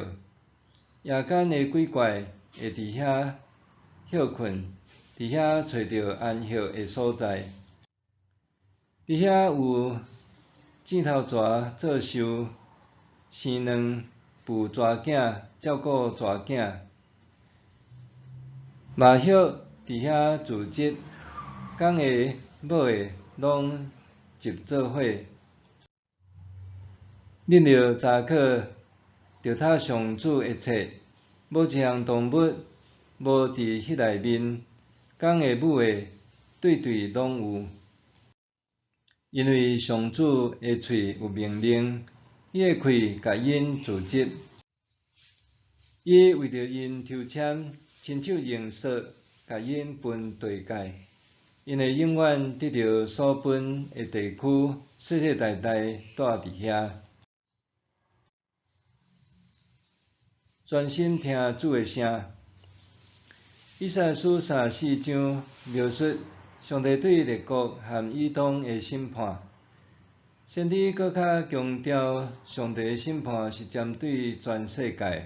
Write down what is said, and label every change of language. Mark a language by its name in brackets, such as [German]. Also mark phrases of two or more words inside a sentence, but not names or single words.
[Min Nan Chinese] 夜间的鬼怪会伫遐歇困，伫遐找到安息的所在。伫遐有箭头蛇做寿，生卵孵蛇囝，照顾蛇囝。麻雀伫遐自织，公的母的拢集做伙。恁着查考，着读上主的册，无一项动物无伫迄内面，公的母的对对拢有。因为上主的喙有命令，伊的喙甲因自织。伊为着因抽签，亲手用索甲因分地界，因会永远得到所分的地区，世世代代住伫遐。专心听主的声。以赛亚书34章描述上帝对列国和以东的审判。先知搁较强调，上帝的审判是针对全世界。